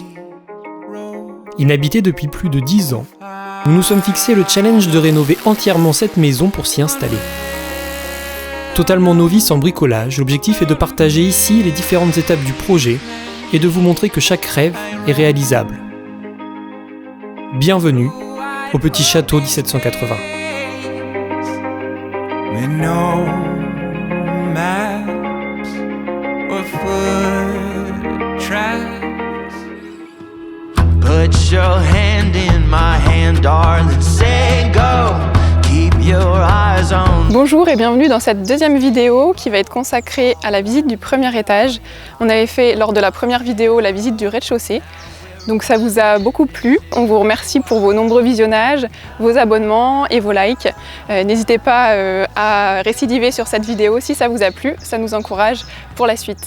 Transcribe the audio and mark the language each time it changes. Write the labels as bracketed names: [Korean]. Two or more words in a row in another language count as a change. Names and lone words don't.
[French] Inhabité depuis plus de 10 ans, nous nous sommes fixés le challenge de rénover entièrement cette maison pour s'y installer. Totalement novice en bricolage, l'objectif est de partager ici les différentes étapes du projet et de vous montrer que chaque rêve est réalisable. Bienvenue au petit château 1780. [English] Put your hand in my hand, darling, say go. Keep your eyes on. [French] Bonjour et bienvenue dans cette deuxième vidéo qui va être consacrée à la visite du premier étage. On avait fait lors de la première vidéo la visite du rez-de-chaussée. Donc ça vous a beaucoup plu. On vous remercie pour vos nombreux visionnages, vos abonnements et vos likes. N'hésitez pas à récidiver sur cette vidéo si ça vous a plu, ça nous encourage pour la suite.